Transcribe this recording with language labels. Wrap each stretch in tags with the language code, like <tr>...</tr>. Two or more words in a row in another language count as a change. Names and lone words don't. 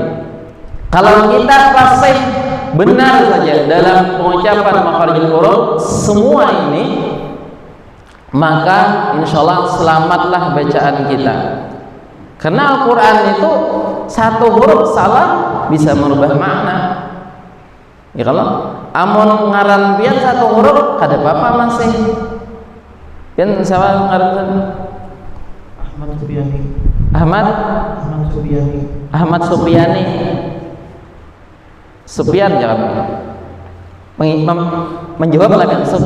<id>Kalau kita fasih benar saja dalam pengucapan</id> <ar>makharijul huruf</ar> <id>semua ini, maka insyaallah selamatlah bacaan kita. Karena Al-Quran itu satu huruf salah bisa merubah makna. Ya,</id> <bjn>kalau amun ngaran pian satu huruf kada apa-apa masih. Pian sama ngaran Ahmad Supiani. Ahmad Supiani. Ahmad Supiani.</bjn> <id>Supian jangan menjawab lagi.</id>